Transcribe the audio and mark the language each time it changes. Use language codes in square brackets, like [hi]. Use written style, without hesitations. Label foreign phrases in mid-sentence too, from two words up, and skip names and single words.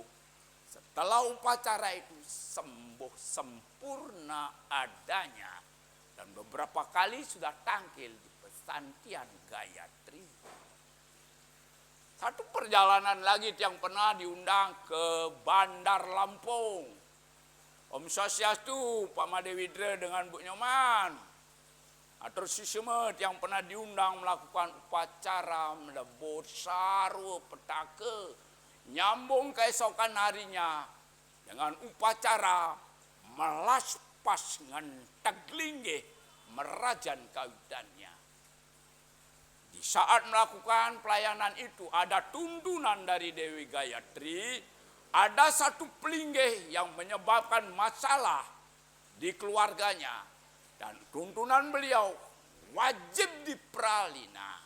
[id] Setelah upacara itu sembuh sempurna adanya. Dan beberapa kali sudah tampil di pesantren Gayatri. Satu perjalanan lagi yang pernah diundang ke Bandar Lampung. Om Swastiastu, Pak Madewidra dengan Bu Nyoman. Atur Sisimet yang pernah diundang melakukan upacara melebur saru petaka, nyambung keesokan harinya dengan upacara melas pas ngenteg linggih merajan kawitannya. Di saat melakukan pelayanan itu ada tuntunan dari Dewi Gayatri, ada satu pelinggih yang menyebabkan masalah di keluarganya. Dan tuntunan beliau wajib dipralina.